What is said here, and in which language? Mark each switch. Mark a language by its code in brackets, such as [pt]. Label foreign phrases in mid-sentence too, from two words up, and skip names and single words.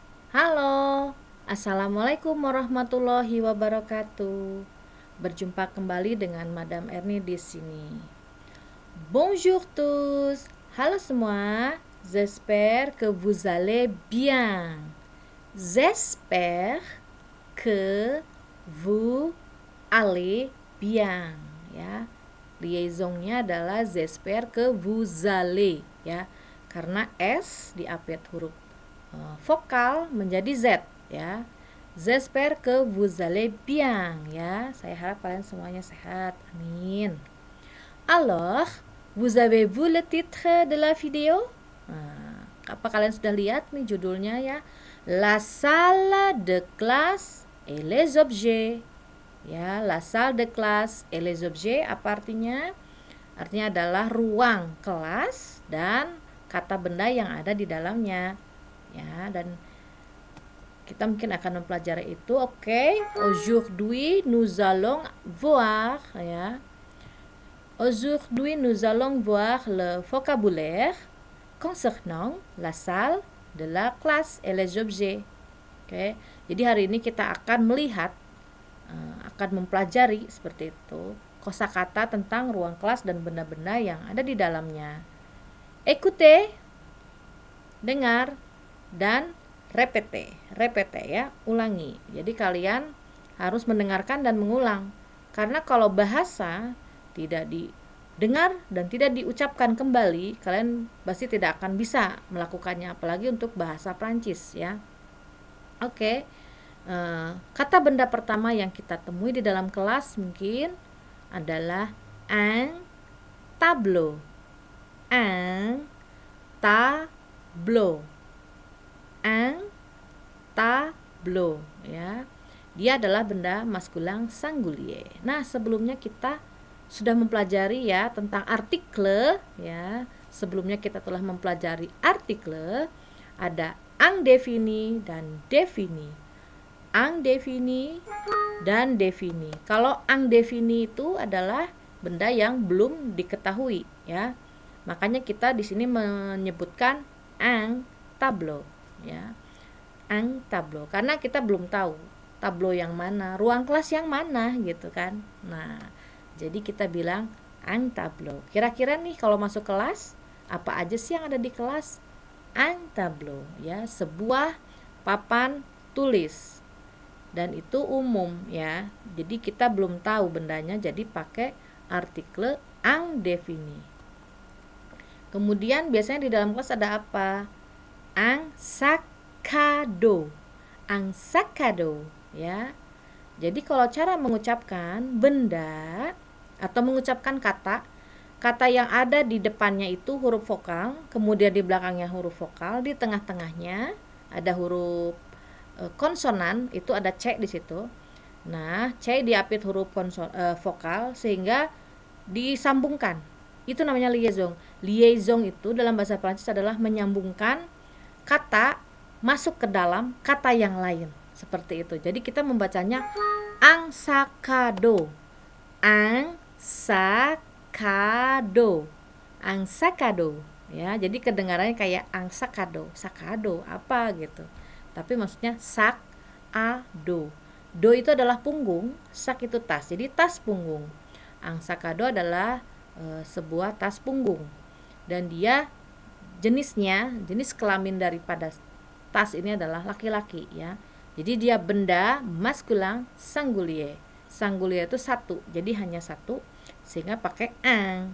[ar] Halo, السلام عليكم ورحمة الله وبركاته. [id] Berjumpa kembali dengan Madam Erni di sini. [fr] Bonjour tous. [id] Halo semua. [fr] J'espère que vous allez bien. J'espère que vous allez bien. [id] Ya, liaisonnya adalah [fr] j'espère que vous allez, [id] ya, karena S diapit huruf vokal menjadi Z, ya. [fr] J'espère que vous allez bien, [id] ya. Saya harap kalian semuanya sehat. Amin. [fr] Alors, vous avez vu le titre de la vidéo? [id] Nah, apa kalian sudah lihat nih judulnya, ya? [fr] La salle de classe et les objets. Ya, la salle de classe et les objets [id] apa artinya? Artinya adalah ruang kelas dan kata benda yang ada di dalamnya. Ya, dan kita mungkin akan mempelajari itu. Oke. [fr] Aujourd'hui nous allons voir, ya. Aujourd'hui nous allons voir le vocabulaire concernant la salle de la classe et les objets. [id] Oke. Jadi hari ini kita akan melihat, akan mempelajari seperti itu kosakata tentang ruang kelas dan benda-benda yang ada di dalamnya. Écoutez, dengar, dan repete ya, ulangi. Jadi kalian harus mendengarkan dan mengulang. Karena kalau bahasa tidak didengar dan tidak diucapkan kembali, kalian pasti tidak akan bisa melakukannya, apalagi untuk bahasa Prancis, ya. Oke. Kata benda pertama yang kita temui di dalam kelas mungkin adalah [fr] un tableau. Un tableau. Un tableau, [id] ya. Dia adalah benda maskulin singulier. Nah, sebelumnya kita sudah mempelajari, ya, tentang artikel, ya. Sebelumnya kita telah mempelajari artikel, ada indefini dan defini. Indefini dan defini. Kalau indefini itu adalah benda yang belum diketahui, ya. Makanya kita di sini menyebutkan [fr] un tableau, [id] ya. [fr] Un tableau, [id] karena kita belum tahu tableau yang mana, ruang kelas yang mana, gitu kan. Nah, jadi kita bilang [fr] un tableau. [id] Kira-kira nih kalau masuk kelas, apa aja sih yang ada di kelas? [fr] Un tableau, [id] ya, sebuah papan tulis. Dan itu umum, ya. Jadi kita belum tahu bendanya, jadi pakai artikel indefini. Kemudian biasanya di dalam kelas ada apa? [fr] Un sac à dos. Un sac à dos, [id] ya. Jadi kalau cara mengucapkan benda atau mengucapkan kata yang ada di depannya itu huruf vokal, kemudian di belakangnya huruf vokal, di tengah-tengahnya ada huruf konsonan, itu ada C di situ. Nah, C diapit huruf vokal sehingga disambungkan. Itu namanya liaison. Liaison itu dalam bahasa Prancis adalah menyambungkan kata masuk ke dalam kata yang lain. Seperti itu. Jadi kita membacanya [fr] un sac à dos. Un sac à dos. Un sac à dos. [id] Ya, jadi kedengarannya kayak [fr] un sac à dos. Sac à dos [id] apa gitu. Tapi maksudnya [fr] sac à dos. [id] Do itu adalah punggung, sak itu tas. Jadi tas punggung. [fr] Un sac à dos [id] adalah sebuah tas punggung. Dan dia jenis kelamin daripada tas ini adalah laki-laki, ya. Jadi dia benda maskulin singulier. Singulier itu satu, jadi hanya satu, sehingga pakai un.